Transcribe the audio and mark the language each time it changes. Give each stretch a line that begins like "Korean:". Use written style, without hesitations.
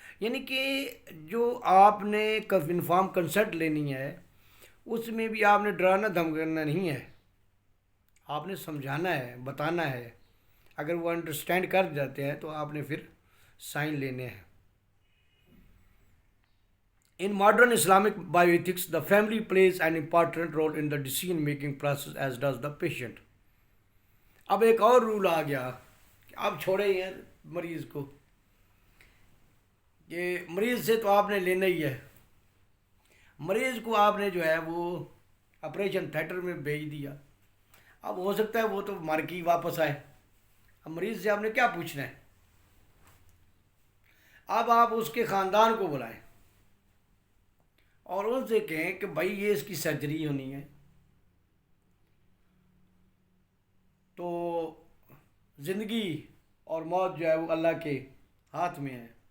Urdu: یعنی کہ جو آپ نے انفارم کنسنٹ لینی ہے اس میں بھی آپ نے ڈرانا دھمکانا نہیں ہے، آپ نے سمجھانا ہے، بتانا ہے. اگر وہ انڈرسٹینڈ کر جاتے ہیں تو آپ نے پھر سائن لینے ہیں.
English: In modern Islamic bioethics, the family plays an important role in the decision-making process as does the patient.
Urdu: اب ایک اور رول آ گیا کہ آپ چھوڑے ہیں مریض کو، کہ مریض سے تو آپ نے لینا ہی ہے. مریض کو آپ نے جو ہے وہ آپریشن تھیٹر میں بھیج دیا. اب ہو سکتا ہے وہ تو مر کے واپس آئے. اب مریض سے آپ نے کیا پوچھنا ہے؟ اب آپ اس کے خاندان کو بلائیں اور ان سے کہیں کہ بھائی یہ اس کی سرجری ہونی ہے، تو زندگی اور موت جو ہے وہ اللہ کے ہاتھ میں ہے.